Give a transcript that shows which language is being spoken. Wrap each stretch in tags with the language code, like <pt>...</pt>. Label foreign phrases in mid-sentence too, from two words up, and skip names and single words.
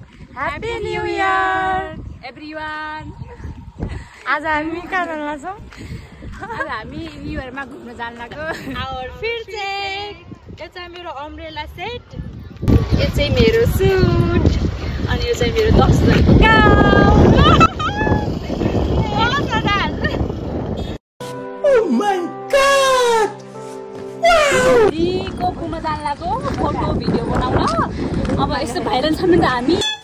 <en>Happy New Year everyone.</en> <ne>आज हामी कहाँ जान लाग्छौं आज हामी न्यू इयरमा घुम्न जान लाग्यो</ne> <hi>और फिर</hi> <ne>चाहिँ यो चाहिँ मेरो अम्ब्रेला सेट यो चाहिँ मेरो सुट अनि यो चाहिँ मेरो 10 जनको गाउँ</ne> <en>Oh my god!</en> <ne>को घुम्न जान लाग्यो फोटो भिडियो बनाउन अब यस्तो भाइरल छन् नि त हामी</ne>